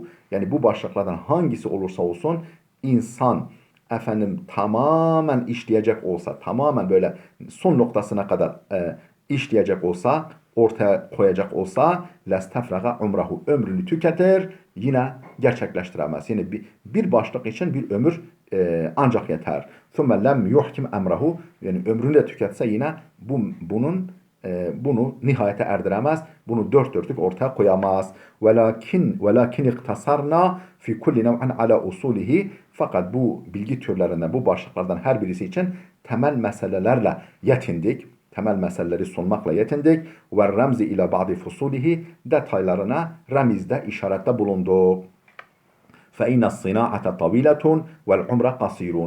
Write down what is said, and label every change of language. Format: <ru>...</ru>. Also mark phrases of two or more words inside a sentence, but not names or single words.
<tr>Yani bu başlıklardan hangisi olursa olsun insan tamamen işleyecek olsa, tamamen böyle son noktasına kadar işleyecek olsa, ortaya koyacak olsa</tr> <ar>لاستفرغ عمره</ar> <tr>ömrünü tüketir, yine gerçekleştiremez. Yani bir başlık için bir ömür ancak yeter.</tr> <ar>ثُمَّ لَمْ يُحْكِمْ اَمْرَهُ</ar> <tr>yani ömrünü de tüketse yine bunu nihayete erdiremez. Bunu dört dörtlük ortaya koyamaz.</tr> <ar>وَلَكِنْ اِقْتَصَرْنَا فِي كُلِّ نَوْعًا عَلَى اُصُولِهِ</ar> <tr>fakat bu bilgi türlerinden, bu başlıklardan her birisi için temel meselelerle yetindik. Temel meseleleri sunmakla yetindik. Ve remzi ile</tr> <ar>بعض فصوله</ar> <tr>detaylarına remizde, işarette bulunduk.</tr> <ar>فإن الصناعة طويلة والعمر قصير.</ar>